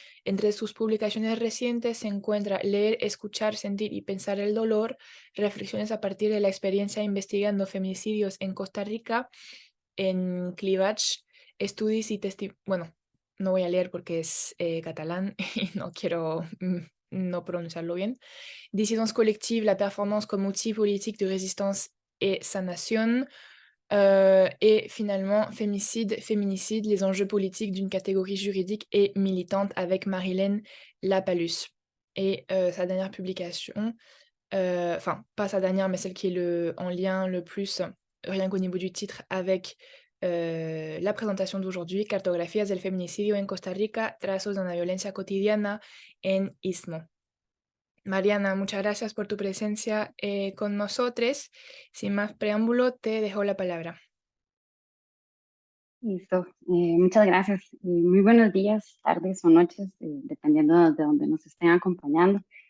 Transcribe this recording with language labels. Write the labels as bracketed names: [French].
[Spanish] Entre sus publicaciones recientes se encuentra Leer, escuchar, sentir y pensar el dolor, reflexiones a partir de la experiencia investigando feminicidios en Costa Rica, en Clivage, Estudis y bueno, no voy a leer porque es catalán y no quiero no pronunciarlo bien. [French] Dissidence collective, la performance comme outil politique de résistance et sa nation. Et finalement, fémicide, féminicide, les enjeux politiques d'une catégorie juridique et militante avec Marilène Lapalus. Et sa dernière publication, enfin, pas sa dernière, mais celle qui est en lien le plus, rien qu'au niveau du titre, avec la présentation d'aujourd'hui, Cartografías del feminicidio en Costa Rica, trazos de una violencia cotidiana en Istmo. [Spanish] Mariana, muchas gracias por tu presencia con nosotros. Sin más preámbulo, te dejo la palabra. Listo, muchas gracias. Muy buenos días, tardes o noches, dependiendo de donde nos estén acompañando.